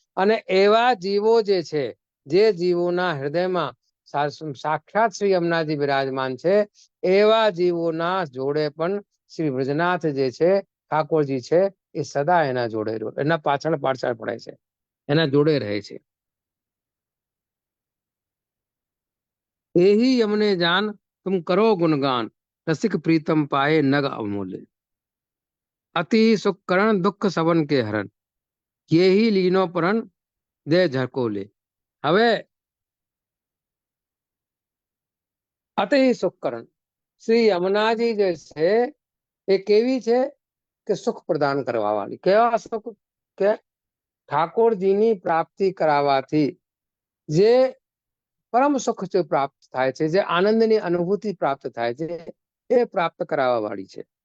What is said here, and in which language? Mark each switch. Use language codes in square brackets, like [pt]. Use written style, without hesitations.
[gu] અને એવા જીવો જે છે, જે જીવોના હૃદયમાં સાક્ષાત શ્રી યમુનાજી બિરાજમાન છે, એવા જીવોના જોડે પણ શ્રી વ્રજનાથ જે છે ઠાકોરજી છે એ સદા એના જોડે એના પાછળ પાછળ પડે છે, એના જોડે રહે છે. [bra] એહી યમને જાન तुम करो गुणगान, रसिक प्रीतम पाए नग अमूल्य, अति सुख करण दुख सवन के हरण, ये ही लीनो परण दे झकोले. [gu] હવે અતિ સુખકરણ શ્રી યમુનાજી જે છે એ કેવી છે કે સુખ પ્રદાન કરવા વાળી. કેવા સુખ કે ઠાકોરજીની પ્રાપ્તિ કરાવવાથી જે પરમ સુખ જે પ્રાપ્ત થાય છે, જે આનંદની અનુભૂતિ પ્રાપ્ત થાય છે, એ પ્રાપ્ત કરાવવા વાળી છે.